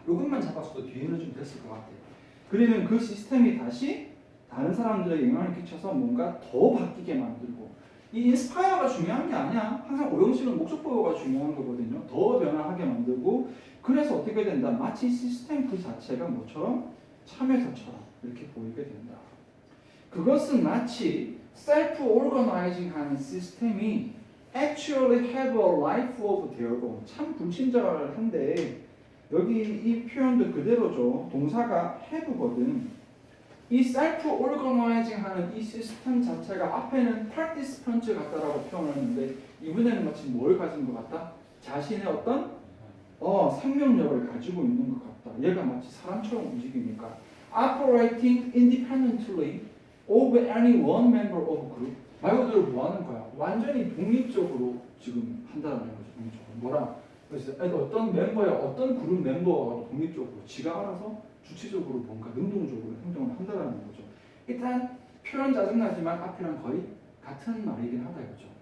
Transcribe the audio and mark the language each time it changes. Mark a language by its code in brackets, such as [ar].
[ko] 이것만 잡았어도 뒤에는 좀 됐을 것 같아요. 그러면 그 시스템이 다시 다른 사람들에게 영향을 끼쳐서 뭔가 더 바뀌게 만들고 이 인스파이어가 중요한 게 아니야. 항상 오형식은 목적보호가 중요한 거거든요. 더 변화하게 만들고 그래서 어떻게 된다? 마치 시스템 그 자체가 뭐처럼 참여자처럼 이렇게 보이게 된다. 그것은 마치 [en] self-organizing [ko] 하는 시스템이 [en] actually have a life of their own. [ko] 참 불친절한데 여기 이 표현도 그대로죠. 동사가 have거든. 이 self-organizing 하는 이 시스템 자체가 앞에는 participant 같다라고 표현을 했는데 이번에는 마치 뭘 가진 것 같다? 자신의 어떤 생명력을 가지고 있는 것 같다. 얘가 마치 사람처럼 움직이니까 [en] operating independently of any one member of group. [ko] 말 그대로 뭐 하는 거야? 완전히 독립적으로 지금 한다는 거죠. 독립적으로. 뭐라? 그래서 어떤 멤버야, 어떤 그룹 멤버가 독립적으로 지가 알아서 주체적으로 뭔가 능동적으로 행동을 한다는 거죠. 일단 표현 짜증나지만 앞이랑 거의 같은 말이긴 하다 이거죠.